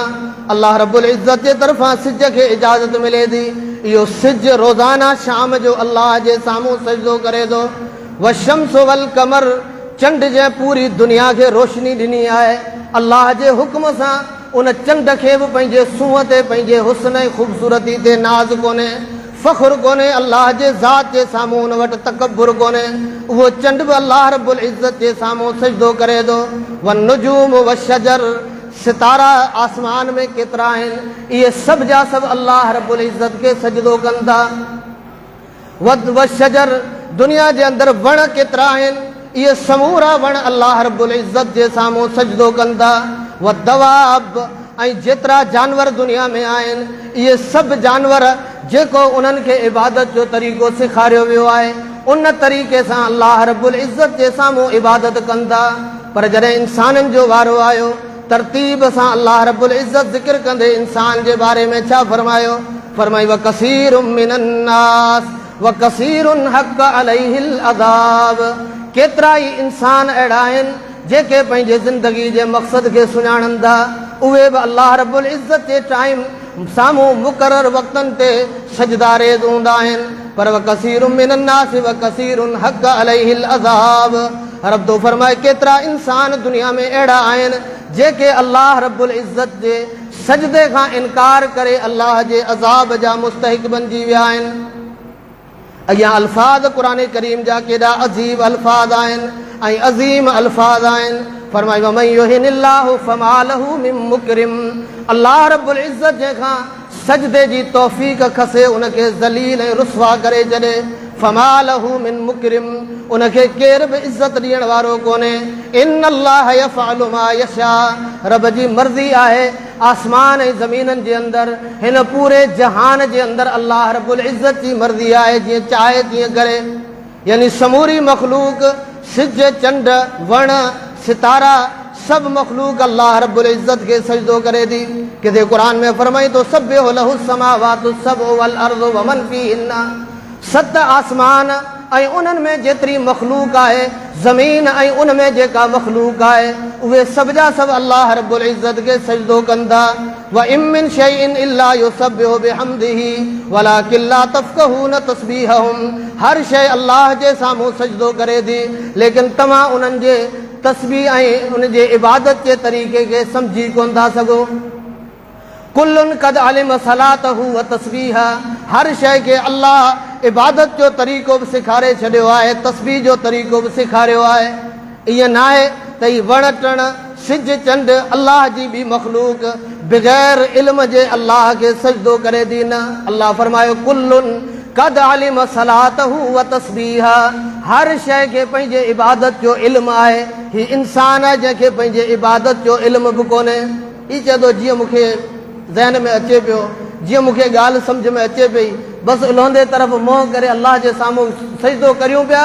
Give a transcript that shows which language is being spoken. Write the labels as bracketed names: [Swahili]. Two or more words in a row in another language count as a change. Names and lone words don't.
[Sindhi] अल्लाह रब्बुल इज़्ज़त जे तरफ़ां सिज खे इजाज़त मिले थी। इहो सिज रोज़ाना शाम जो अल्लाह जे साम्हूं सजदो करे थो। [Arabic] والشمس والقمر, [Sindhi] चंड जे पूरी दुनिया खे रोशनी ॾिनी आहे अल्लाह जे हुक्म सां। उन चंड खे बि पंहिंजे सूंहं ते पंहिंजे हुस्न ऐं ख़ूबसूरती ते नाज़ कोन्हे, फ़ख़्रु कोन्हे, अल्लाह जे ज़ात जे साम्हूं उन वटि तकब्बुर कोन्हे। उहो चंड बि अल्लाह रब्बुल इज़्ज़त जे साम्हूं सजदो करे थो। [Arabic] والنجوم والشجر, [Sindhi] सितारा आसमान में केतिरा आहिनि, इहे सभु जा सभु अल्लाह रब्बुल इज़्ज़त खे सजदो कनि था। [Arabic] والشجر, [Sindhi] दुनिया जे अंदरि वण केतिरा आहिनि, इहे समूरा वण अल्लाह रब्बुल इज़्ज़त जे साम्हूं सजदो कनि था। [Arabic] والدواب, [Sindhi] ऐं जेतिरा जानवर दुनिया में आहिनि, इहे सभु जानवर जेको उन्हनि खे इबादत जो तरीक़ो सेखारियो वियो आहे उन तरीक़े सां अल्लाह रब्बुल इज़्ज़त जे साम्हूं इबादत कनि था। पर जॾहिं इंसाननि जो वारो आयो, तरतीब सां अल्लाह रब्बुल इज़्ज़त ज़िक्र कंदे इंसान जे बारे में छा फरमायो? फरमाई [Arabic] وكثير من الناس وكثير حق عليه العذاب, [Sindhi] केतिरा ई इंसान अहिड़ा आहिनि जेके पंहिंजे ज़िंदगी जे मक़सद खे सुञाणनि था, उहे बि अल्लाह रब्बुल इज़्ज़त जे टाइम साम्हूं मुक़ररु वक़्तनि ते सजदारेज़ हूंदा आहिनि। पर [Arabic] وكثير من الناس وكثير حق عليه العذاب, [Sindhi] रब तो फरमाए केतिरा इंसान दुनिया में अहिड़ा आहिनि जेके अल्लाह रब्बुल इज़्ज़त जे सजदे खां इनकार करे अल्लाह जे अज़ाब जा मुस्तहिक़ बणिजी विया आहिनि। अॻियां अल्फाज़ क़ुरान करीम जा केॾा अजीब अल्फाज़ आहिनि ऐं अज़ीम अल्फाज़ आहिनि। फरमाई [Arabic] ومن يهن الله فما له من مكرم, [Sindhi] अल्लाह रब्बुल इज़्ज़त जंहिंखां सजदे जी तौफ़ीक़ खसे उनखे ज़लील ऐं रुसवा करे छॾे, [Arabic] فما له من مكرم, [Sindhi] उनखे केर बि इज़्ज़त ॾियण वारो कोन्हे। [Arabic] إن الله يفعل ما يشاء, [Sindhi] रब जी मर्ज़ी आहे आसमान ऐं ज़मीननि जे अंदरि, हिन पूरे जहान जे अंदरि अल्लाह रब्बुल इज़्ज़त जी मर्ज़ी आहे, जीअं चाहे तीअं करे। यानी समूरी मख़लूक, सिज, चंड, वण, सितारा, सभु मख़लूक अल्लाह रब्बुल इज़्ज़त खे सजदो करे थी। किथे क़ुरान में फरमाई तो [Arabic] سبح له السماوات السبع والأرض ومن فيهن, [Sindhi] सत आसमान ऐं उन्हनि में जेतिरी मख़लूक आहे, ज़मीन ऐं उन में जेका मख़लूक आहे, उहे सभु जा सभु अल्लाह रब्बुल इज़्ज़त खे सजदो कनि था। [Arabic] وإن من شيء إلا يسبح بحمده ولكن لا تفقهون تسبيحهم, [Sindhi] हर शइ अल्लाह जे साम्हूं सजदो करे थी, लेकिन तव्हां उन्हनि जे तस्बीह ऐं उन जे इबादत जे तरीक़े खे सम्झी कोन था सघो। [Arabic] كل قد علم صلاته وتسبيحه, [Sindhi] हर शइ खे अल्लाह इबादत जो तरीक़ो बि सेखारे छॾियो आहे, तस्बीह जो तरीक़ो बि सेखारियो आहे। ईअं न आहे त ही वण टण, सिज, चंड अल्लाह जी बि मख़लूक बग़ैर इल्म जे अल्लाह खे सजदो करे थी, न। अल्लाह फरमायो [Arabic] كل قد علم صلاته وتسبيحه, [Sindhi] हर शइ खे पंहिंजे इबादत जो इल्म आहे। ही इंसान आहे जंहिंखे पंहिंजे इबादत जो इल्म बि कोन्हे। ई चए थो जीअं मूंखे ज़हन में अचे पियो जीअं मूंखे ॻाल्हि सम्झ में अचे पई, बसि उल्हंदे तरफ़ मोह करे अलाह जे साम्हूं सजदो करियूं पिया।